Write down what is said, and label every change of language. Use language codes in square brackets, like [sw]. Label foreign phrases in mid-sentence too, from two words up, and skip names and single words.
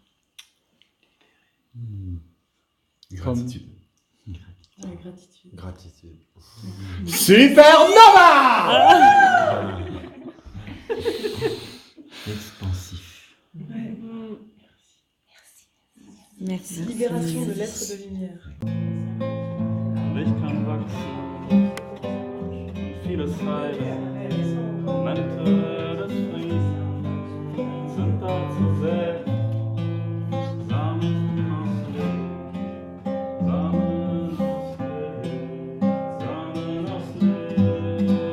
[fr] Gratitude. Ouais, gratitude. Gratitude. Supernova. Expansif. Ouais. Merci. Libération de l'être de lumière. [de] Und ich kann wachsen und vieles heilen. Momente des Friedens sind da zu sehen. Samen aus Licht, Samen aus Licht, Samen aus Licht.